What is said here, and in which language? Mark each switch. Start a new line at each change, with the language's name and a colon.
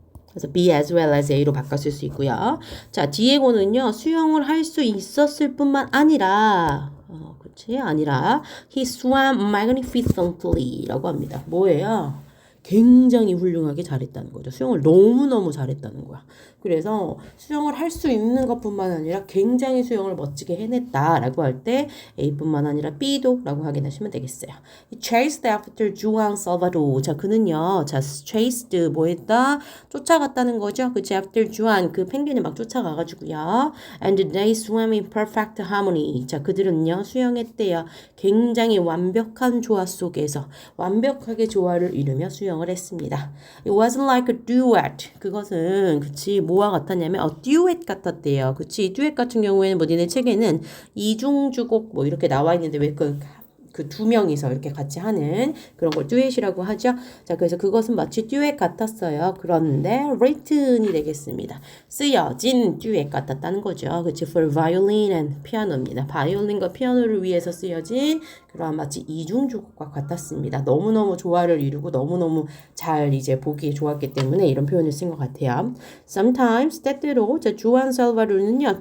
Korean: 그래서 B as well as A로 바꿨을 수 있고요. 자, 디에고는요, 수영을 할 수 있었을 뿐만 아니라, 아니라, he swam magnificently 라고 합니다. 뭐예요? 굉장히 훌륭하게 잘했다는 거죠. 수영을 너무너무 잘했다는 거야. 그래서 수영을 할 수 있는 것뿐만 아니라 굉장히 수영을 멋지게 해냈다라고 할 때 A뿐만 아니라 B도 라고 확인하시면 되겠어요.
English: He chased after Juan Salvador.
Korean: 자, 그는요. 자, chased 뭐 했다? 쫓아갔다는 거죠. 그치? after Juan 그 펭귄을 막 쫓아가가지고요.
English: And they swam in perfect harmony.
Korean: 자, 그들은요. 수영했대요. 굉장히 완벽한 조화 속에서 완벽하게 조화를 이루며 수영을 했습니다.
English: It wasn't like a duet.
Korean: 그것은 그치 뭐와 같았냐면 duet 같았대요. 그치 듀엣 같은 경우에는 뭐 니네 책에는 이중주곡 뭐 이렇게 나와 있는데 왜 그 두 명이서 이렇게 같이 하는 그런 걸 듀엣이라고 하죠. 자, 그래서 그것은 마치 듀엣 같았어요. 그런데 written이 되겠습니다. 쓰여진 듀엣 같았다는 거죠.
English: 그치 for violin and piano입니다.
Korean: 바이올린과 피아노를 위해서 쓰여진 그러한 마치 이중주곡과 같았습니다. 너무너무 조화를 이루고 너무너무 잘 이제 보기에 좋았기 때문에 이런 표현을 쓴 것 같아요. Sometimes 때때로 자, 주안 살바르는요.